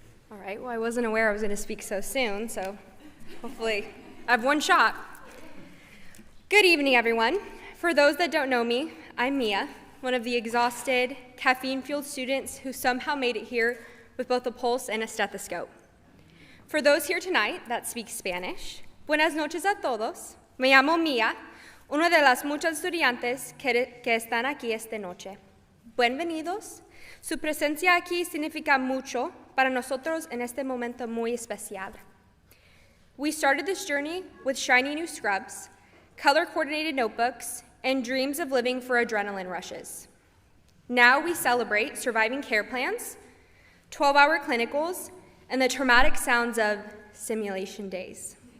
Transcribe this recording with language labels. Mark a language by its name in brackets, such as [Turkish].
[English] All right, well, I wasn't aware I was going to speak so soon, so hopefully I have one shot. Good evening, everyone. For those that don't know me, I'm Mia, one of the exhausted, caffeine-fueled students who somehow made it here with both a pulse and a stethoscope. For those here tonight that speak Spanish, [Spanish] buenas noches a todos. Me llamo Mia, una de las muchas estudiantes que están aquí esta noche. Bienvenidos. Su presencia aquí significa mucho para nosotros en este momento muy especial. [English] We started this journey with shiny new scrubs, color-coordinated notebooks, and dreams of living for adrenaline rushes. Now we celebrate surviving care plans, 12-hour clinicals, and the traumatic sounds of simulation days.